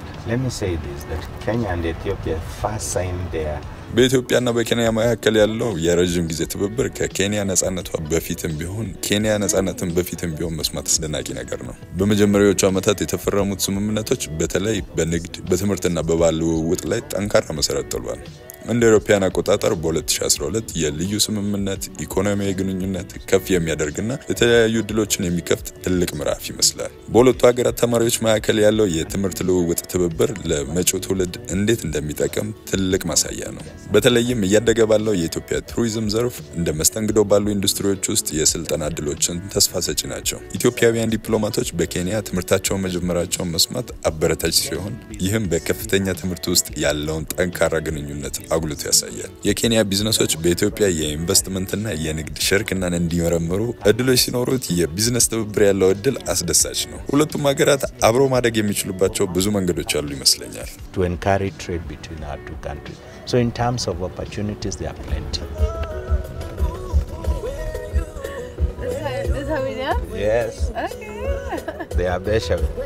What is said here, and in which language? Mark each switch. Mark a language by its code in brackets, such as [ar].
[en] Let me say this, that Kenya and Ethiopia first signed their [am] በኢትዮጵያና በኬንያ መካከል ያለው የረጅም ጊዜ ትብብር ከኬንያ ነጻነቷ በፊትም ቢሆን ኬንያ ነጻነትን በፊትም ቢሆን መስማት አስደናቂ ነገር ነው። በመጀመሪያዎቹ ዓመታት የተፈረሙት ስምምነቶች በተለይ በንግድ በትምህርትና በባህል ልውውጥ ላይ ጠንካራ መሰረት ጥለዋል። እንደ አውሮፓውያን አቆጣጠር በ2012 የልዩ ስምምነት ኢኮኖሚያዊ ግንኙነት ከፍ የሚያደርግና የተለያዩ እድሎችን የሚከፍት ትልቅ ምዕራፍ ይመስላል። በሁለቱ ሀገራት ተማሪዎች መካከል ያለው የትምህርት ልውውጥ ትብብር ለመጪው ትውልድ እንዴት እንደሚጠቅም ትልቅ ማሳያ ነው። በተለይም እያደገ ባለው የኢትዮጵያ ቱሪዝም ዘርፍ እንደ መስተንግዶ ባሉ ኢንዱስትሪዎች ውስጥ የስልጠና እድሎችን ተስፋ ሰጪ ናቸው። ኢትዮጵያውያን ዲፕሎማቶች በኬንያ ትምህርታቸውን መጀመራቸውን መስማት አበረታች ሲሆን ይህም በከፍተኛ ትምህርት ውስጥ ያለውን ጠንካራ ግንኙነት አጉልቶ ያሳያል። የኬንያ ቢዝነሶች በኢትዮጵያ የኢንቨስትመንትና የንግድ ሽርክናን እንዲመረምሩ እድሎች ሲኖሩት የቢዝነስ ትብብር ያለው እድል አስደሳች ነው። ሁለቱም ሀገራት አብሮ ማደግ የሚችሉባቸው ብዙ መንገዶች አሉ ይመስለኛል። [en] To encourage trade between our two countries. So in terms of opportunities, there are plenty. This how we do? Yes. Okay. They are better.